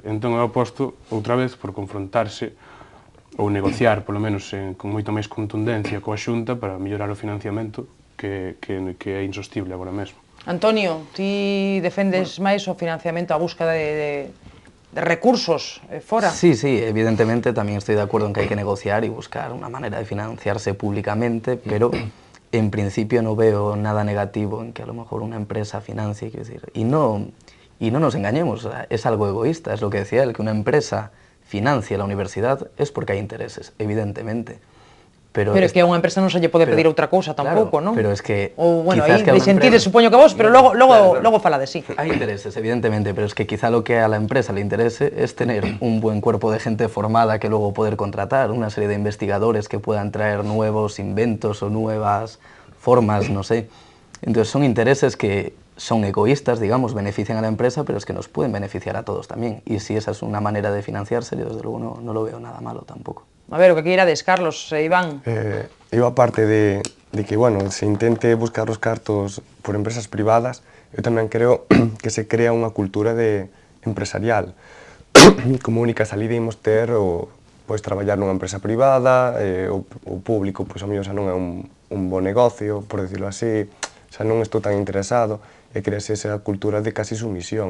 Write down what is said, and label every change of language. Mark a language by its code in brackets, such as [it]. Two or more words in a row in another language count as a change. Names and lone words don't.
[gl] Entón eu aposto outra vez por confrontarse ou negociar, polo menos con moita máis contundencia coa Xunta para mellorar o financiamento que é insostible agora mesmo. Antonio, ti defendes máis o financiamento, a busca de recursos fora? [es] Sí, evidentemente también estoy de acuerdo en que hay que negociar y buscar una manera de financiarse públicamente, pero en principio no veo nada negativo en que a lo mejor una empresa financie, quiero decir, y no nos engañemos, o sea, es algo egoísta, es lo que decía él, que una empresa financie la universidad es porque hay intereses, evidentemente. [gl] Pero é que a unha empresa non se lle pode pedir outra cousa tampouco, claro, non? [es] Pero es que [gl] ou, bueno, [es] quizás [gl] aí que a de [es] una [gl] sentides, empresa... supoño que vos, pero logo Claro. falade, [es] sí. Hay intereses, evidentemente, pero es que quizá lo que a la empresa le interese es tener un buen cuerpo de gente formada que luego poder contratar, una serie de investigadores que puedan traer nuevos inventos o nuevas formas, no sé. Entonces son intereses que son egoístas, digamos, benefician a la empresa, pero es que nos pueden beneficiar a todos también. Y si esa es una manera de financiarse, yo desde luego no lo veo nada malo tampoco. [gl] A ver, o que queirades, Carlos e Iván. Eu, aparte de que, bueno, se intente buscar os cartos por empresas privadas, eu tamén creo que se crea unha cultura empresarial. Como única salida imos ter pois traballar nunha empresa privada, o público, pois a mellor xa non é un bo negocio, [es] por decirlo así, [gl] xa non estou tan interesado, e crease esa cultura de casi sumisión.